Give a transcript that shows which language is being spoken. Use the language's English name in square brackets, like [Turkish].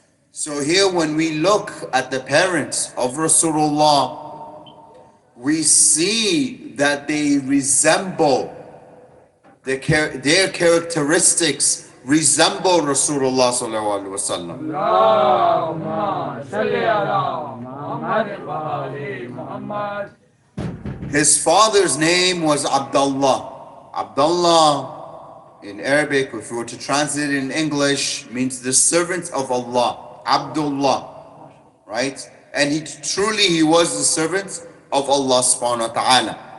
[English] So here when we look at the parents of Rasulullah, we see that they resemble, their characteristics resemble Rasulullah sallallahu alaihi wasallam. [Arabic] اللهم صل على محمد وآل محمد. [English] His father's name was Abdullah. Abdullah in Arabic, if we were to translate it in English, means the servant of Allah. Abdullah, right? And he was the servant of Allah subhanahu wa ta'ala.